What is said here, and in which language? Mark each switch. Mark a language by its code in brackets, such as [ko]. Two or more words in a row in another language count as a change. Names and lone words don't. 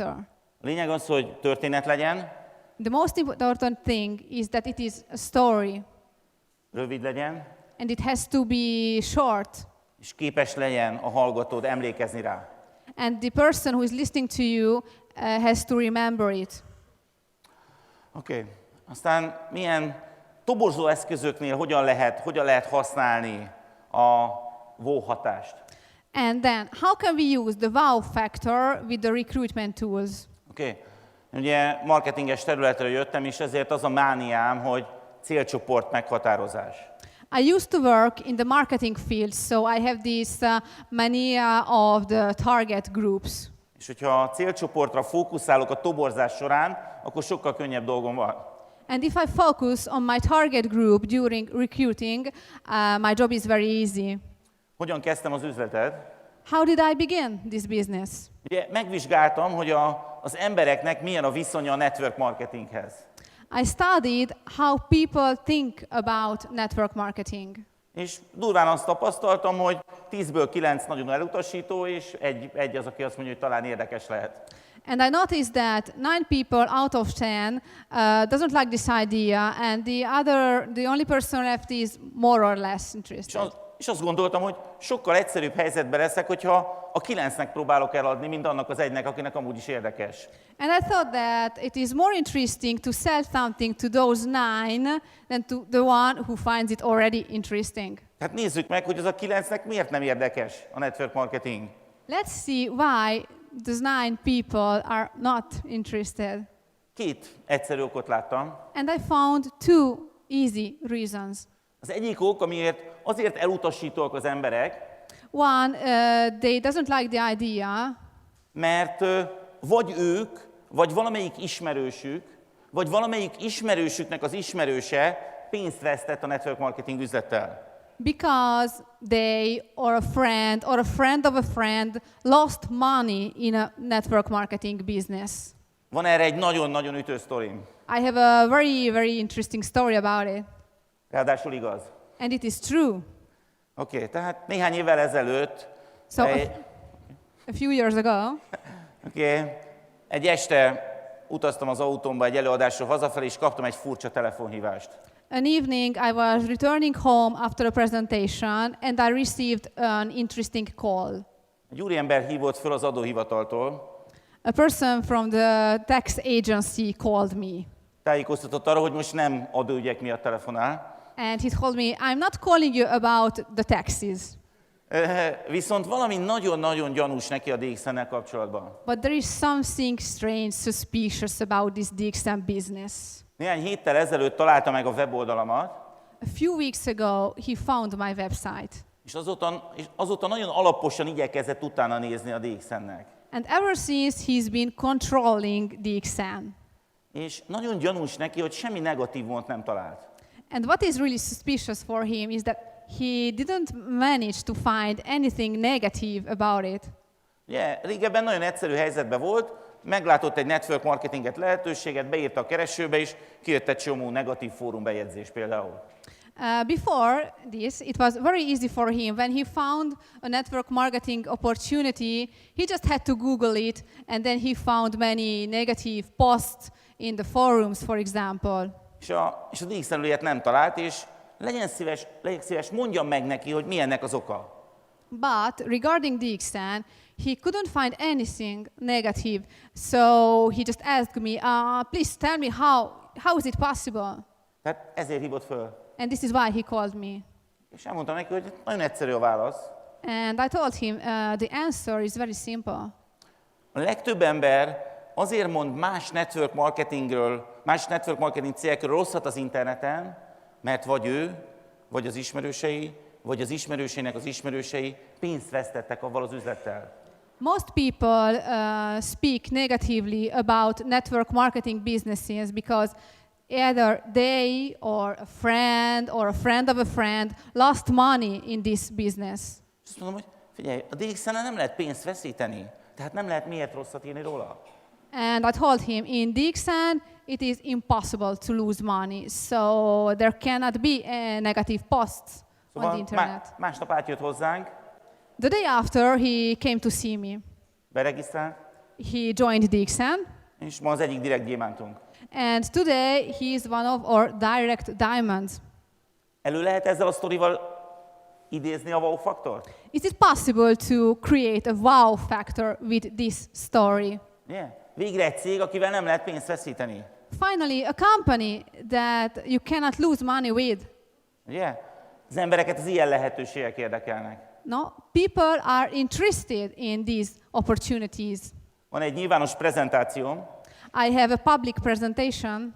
[hu] A lényeg az, hogy történet legyen, [en] The most important thing is that it is a story, [hu] rövid legyen, [en] and it has to be short, [hu] és képes legyen a hallgatód emlékezni rá. [en] and the person who is listening to you has to remember it. [hu] Oké. Aztán milyen toborzó eszközöknél hogyan lehet használni a wow hatást? [en] And then, how can we use the wow factor with the recruitment tools? [hu] Oké. Ugye marketinges területről jöttem, és ezért az a mániám, hogy célcsoport meghatározás. [en] I used to work in the marketing field, so I have this mania of the target groups. [hu] És hogyha a célcsoportra fókuszálok a toborzás során, akkor sokkal könnyebb dolgom van. [en] And if I focus on my target group during recruiting, my job is very easy. [hu] Hogyan kezdtem az üzletet? [en] How did I begin this business? [hu] Ugye megvizsgáltam, hogy az embereknek milyen a viszonya a network marketinghez. [en] I studied how people think about network marketing. [hu] És durván azt tapasztaltam, hogy 10-ből 9 nagyon elutasító, és egy az, aki azt mondja, hogy talán érdekes lehet. [en] And I noticed that 9 people out of 10 doesn't like this idea, and the only person left is more or less interested. [hu] És azt gondoltam, hogy sokkal egyszerűbb helyzetben leszek, hogyha a 9-nek próbálok eladni, mint annak az egynek, akinek amúgy is érdekes. [en] And I thought that it is more interesting to sell something to those 9 than to the one who finds it already interesting. [hu] Hát nézzük meg, hogy az a 9-nek miért nem érdekes a [en] network marketing. Let's see why those 9 people are not interested. [hu] 2 egyszerű okot láttam. [en] And I found 2 easy reasons. [hu] Az egyik ok, amiért azért elutasítóak az emberek, [en] One, they doesn't like the idea, [hu] mert vagy ők, vagy valamelyik ismerősük, vagy valamelyik ismerősüknek az ismerőse pénzt vesztett a [en] network marketing [hu] üzlettel. [en] because they or a friend of a friend lost money in a network marketing business. [hu] Van erre egy nagyon-nagyon ütő sztorim. [en] I have a very, very interesting story about it. [hu] Ráadásul igaz. [en] And it is true. [hu] Oké, tehát néhány évvel ezelőtt [en] So a few years ago, [hu] egy este utaztam az autómba egy előadásról hazafelé, és kaptam egy furcsa telefonhívást. [en] an evening I was returning home after a presentation and I received an interesting call. [hu] Egy úriember hívott föl az adóhivataltól. [en] A person from the tax agency called me. [hu] Tájékoztatott arra, hogy most nem adóügyek miatt telefonál. [en] And he told me, I'm not calling you about the taxes. [hu] Viszont valami nagyon-nagyon gyanús neki a DXN-nel kapcsolatban. [en] But there is something strange, suspicious about this DXN business. [hu] Néhány héttel ezelőtt találta meg a weboldalamat, [en] A few weeks ago, he found my website. [hu] és azóta nagyon alaposan igyekezett utána nézni a DXN-nek. [en] And ever since, he's been controlling DXN. [hu] És nagyon gyanús neki, hogy semmi negatívumot nem talált. [en] And what is really suspicious for him is that he didn't manage to find anything negative about it. [hu] Ugye, régebben nagyon egyszerű helyzetben volt, meglátott egy network marketinget lehetőséget, beírta a keresőbe, és kijött egy csomó negatív fórumbejegyzés például. [en] Before this, it was very easy for him. When he found a network marketing opportunity, he just had to Google it, and then he found many negative posts in the forums, for example. [hu] És a DXN ilyet nem talált, és legyen szíves, mondjam meg neki, hogy mi ennek az oka. [en] But regarding DXN, he couldn't find anything negative, so he just asked me, please tell me how is it possible? [hu] Tehát ezért hívott föl. [en] And this is why he called me. [hu] És elmondtam neki, hogy nagyon egyszerű a válasz. [en] And I told him, the answer is very simple. [hu] A legtöbb ember azért mond más [en] network marketing [hu] cégekről rosszat az interneten, mert vagy ő, vagy az ismerősei, vagy az ismerősének az ismerősei pénzt vesztettek avval az üzlettel. [en] Most people speak negatively about network marketing businesses because either they or a friend of a friend lost money in this business. [hu] És azt mondom, hogy figyelj, a DXN-en nem lehet pénzt veszíteni, tehát nem lehet miért rosszat írni róla. [en] And I told him, in DXN, it is impossible to lose money, so there cannot be negative posts on the internet. [hu] Másnap átjött hozzánk, [en] The day after, he came to see me. [hu] beregisztrált, [en] He joined DXN, [hu] és ma az egyik direkt gyémántunk. [en] and today he is one of our direct diamonds. [hu] Elő lehet ezzel a sztorival idézni a wow faktort? [en] Is it possible to create a wow factor with this story? Yeah. [hu] Végre egy cég, akivel nem lehet pénzt veszíteni. [en] Finally, a company that you cannot lose money with. [hu] Ugye? Az embereket az ilyen lehetőségek érdekelnek. [en] No, people are interested in these opportunities. [hu] Van egy nyilvános prezentációm, [en] I have a public presentation,